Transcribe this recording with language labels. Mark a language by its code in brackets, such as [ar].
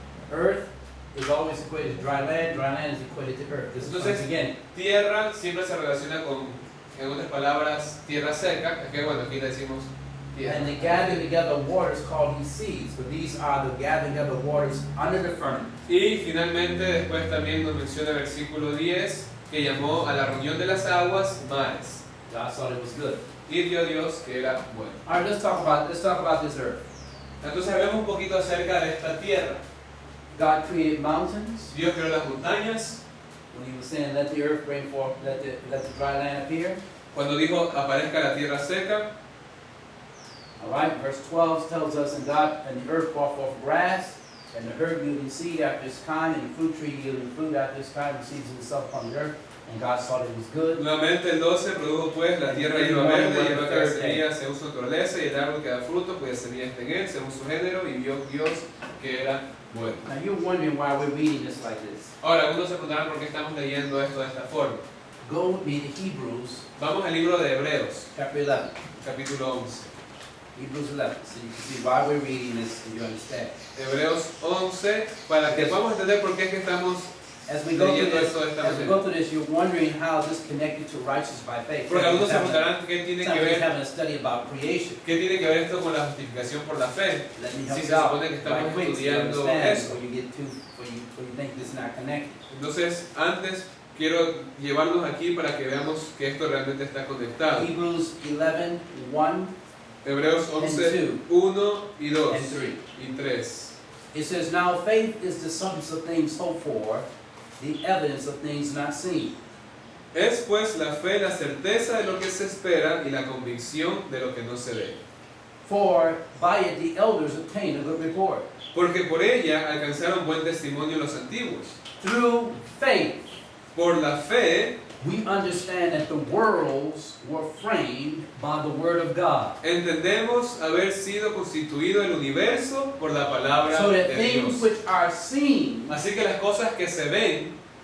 [en] Earth is always equated to dry land is equated to earth. This is once [es] Entonces, [en] again, [es] Tierra siempre se relaciona con, en otras palabras, tierra seca, es que bueno, aquí le decimos tierra. [en] and the gathering together waters called these seas, but these are the gathering together waters under the firmament. [es] Y finalmente después también nos menciona el versículo 10, que llamó a la reunión de las aguas mares. [en] God thought it was good. [es] Y dio Dios que era bueno. [en] All right, let's talk about this earth. [es] Entonces hablemos un poquito acerca de esta tierra. [en] God created mountains [es] Dios creó las montañas. [en] when He was saying, "Let the earth bring forth, let the dry land appear." [es] Cuando dijo aparezca la tierra seca. [en] All right, verse 12 tells us, "And the earth brought forth grass, and the herb yielding seed after its kind, and the fruit tree yielding fruit after its kind, and seeds itself upon the earth. And God saw that it was good." [es] Nuevamente el 12 produjo pues la tierra hierba verde, hierba que da semilla según su naturaleza, y el árbol que da fruto, cuya semilla está en él, según su género, y vio Dios que era bueno. [en] Now you're wondering why we're reading this like this. [es] Ahora, algunos se preguntarán por qué estamos leyendo esto de esta forma. [en] Go with me to Hebrews [es] Vamos al libro de Hebreos, [en] chapter 11. [es] capítulo 11. [en] Hebrews 11, so you can see why we're reading this and you understand. [es] Hebreos 11, para que podamos entender por qué es que estamos [en] As we go through [es] leyendo [en] this, [es] esto de esta [en] you're wondering how is this connected to righteousness by faith. [es] Porque algunos se [en] Some of [es] preguntarán qué tiene que [en] us [es] ver, [en] having a study about creation. [es] qué tiene que ver esto con la justificación por la fe. [en] Let me help [es] Si [en] you [es] se [en] out [es] supone que estamos [en] right quick so you [es] estudiando [en] understand [es] eso. [en] before you get too, before you think this is not connected. [es] Entonces, antes quiero llevarlos aquí para que veamos que esto realmente está conectado. [en] Hebrews 11, 1 [es] Hebreos [en] and [es] 11, [en] 2 [es] 1 y 2 [en] and 3. [es] y 3. [en] It says, "Now faith is the substance of things hoped for, the evidence of things not seen." [es] Es pues la fe la certeza de lo que se espera y la convicción de lo que no se ve. [en] For by it the elders obtained a good report. [es] Porque por ella alcanzaron buen testimonio los antiguos. [en] Through faith, [es] Por la fe [en] we understand that the worlds were framed by the word of God. [es] entendemos haber sido constituido el universo por la palabra [en] So that [es] de [en] things [es] Dios. [en] which are seen [es] Así que las cosas que se ven